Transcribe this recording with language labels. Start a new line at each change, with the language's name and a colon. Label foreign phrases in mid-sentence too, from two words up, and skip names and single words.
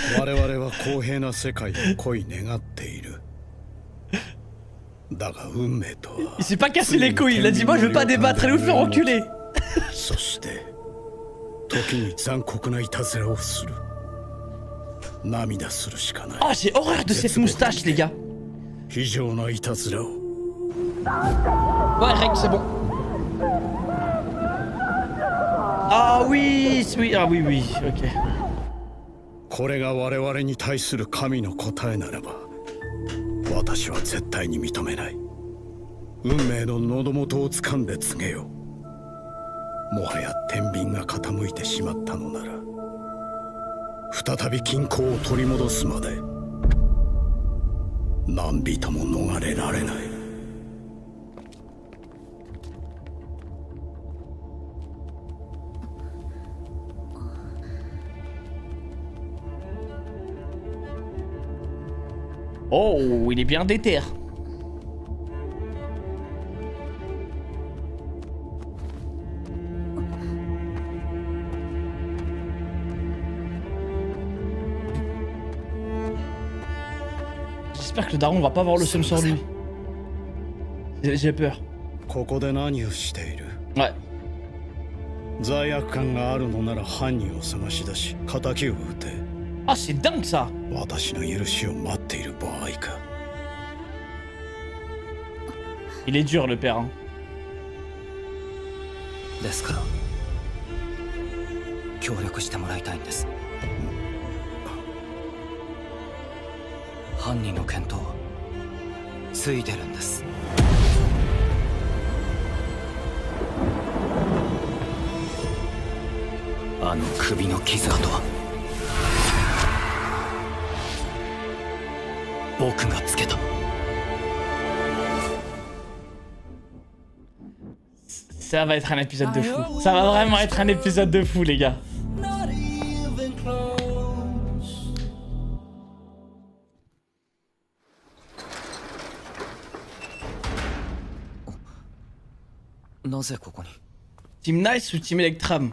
Japanese: 我々は公平な世界を恋願っている。だが運命とは。
French: Il s'est pas cassé les couilles, il a dit moi je veux pas débattre et vous faire enculer.
Japanese: そして時に残酷ないたずらをする。涙するしかない。
French: Oh j'ai horreur de cette moustache les gars.
Japanese: 非常ないたずらを。
French: Ouais Reg c'est bon. Ah oui, oui, ah oui, oui, ok.
Japanese: これが我々に対する神の答えならば、私は絶対に認めない。運命の喉元を掴んで告げよう。もはや天秤が傾いてしまったのなら、再び均衡を取り戻すまで何人も逃れられない。
French: Oh, il est bien déter. J'espère que le daron va pas avoir le seum sur lui. J'ai peur.
Japanese: ここで何をしている？
French: Ouais.
Japanese: 罪悪感があるのなら犯人を探し出し、仇を撃て。
French: Ah, c'est dingue ça.
Japanese: 私の許しを待っている場合か。
French: Il est dur le père. Hein.
Japanese: ですから協力してもらいたいんです。犯人の見当ついてるんです。あの首の傷跡は僕がつけた。
French: Ça va être un épisode de fou. Ça va vraiment être un épisode de fou, les gars. Team Nice ou Team Electram?